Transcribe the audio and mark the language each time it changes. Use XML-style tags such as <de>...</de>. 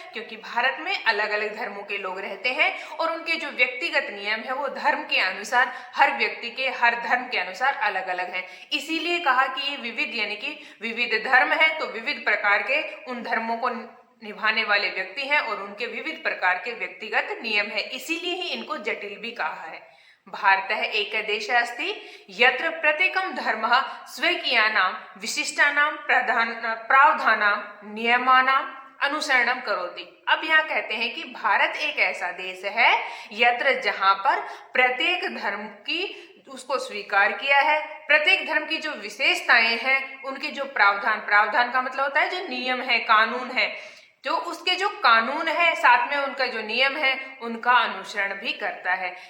<hi>क्योंकि भारत में अलग अलग धर्मों के लोग रहते हैं और उनके जो व्यक्तिगत नियम है वो धर्म के अनुसार, हर व्यक्ति के हर धर्म के अनुसार अलग अलग हैं। इसीलिए कहा कि ये विविध यानी कि विविध धर्म है, तो विविध प्रकार के उन धर्मों को निभाने वाले व्यक्ति हैं और उनके विविध प्रकार के व्यक्तिगत नियम है, इसीलिए ही इनको जटिल भी कहा है।</hi> <sa>भारतः एक देश अस्ति यत्र प्रत्येकं धर्मः स्वकीयानां विशिष्टानां प्रावधानां नियमानां अनुसरणम करोति।</sa> <hi>अब यहाँ कहते हैं कि भारत एक ऐसा देश है यत्र जहां पर प्रत्येक धर्म की उसको स्वीकार किया है, प्रत्येक धर्म की जो विशेषताएं हैं उनके जो प्रावधान, प्रावधान का मतलब होता है जो नियम है, कानून है, जो उसके जो कानून है साथ में उनका जो नियम है उनका अनुसरण भी करता है।</hi>